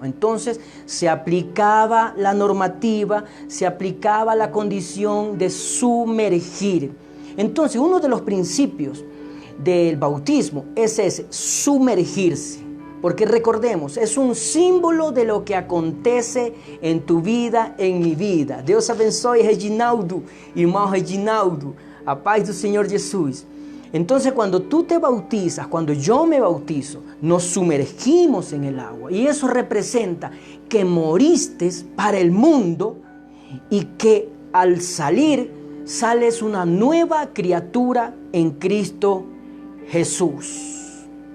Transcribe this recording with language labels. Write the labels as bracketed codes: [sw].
[es] Entonces se aplicaba la normativa, se aplicaba la condición de sumergir. Entonces uno de los principios del bautismo es ese, sumergirse. Porque recordemos, es un símbolo de lo que acontece en tu vida, en mi vida. [pt] Deus abençoe Reginaldo, irmão Reginaldo, a paz do Senhor Jesús. [es] Entonces cuando tú te bautizas, cuando yo me bautizo, nos sumergimos en el agua. Y eso representa que moriste para el mundo y que al salir, sales una nueva criatura en Cristo Jesús.